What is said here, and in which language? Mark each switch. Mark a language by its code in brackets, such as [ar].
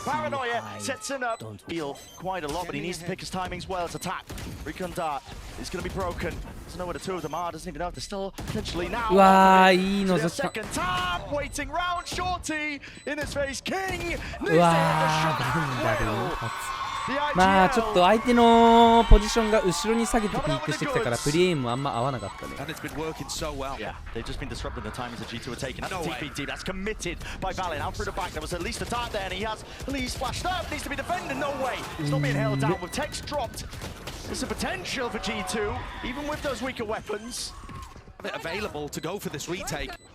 [en] Paranoia sets him up. Heal quite a lot, but he needs to pick his timings well. It's attack. Recon dart is going to be broken. Doesn't know where the two of them are. Doesn't even know if they're still potentially now. [ja] うわー、いいのぞ。 [en] Second tap. Waiting round. Shorty in his face. King. [ja] うわー、バンダル。まあちょっと相手のポジションが後ろに下げてピークしてきたからプリエイムあんま合わなかったね。 [en] Yeah, they've just been disrupting the timings that G2 are taking. That's TPT, that's committed by Valin. Out through the back, there was at least a dart there, and he has Lee's flashed up. Needs to be defended, no way. It's not being held down with text dropped. There's a potential for G2, even with those weaker weapons. Available to go for this retake.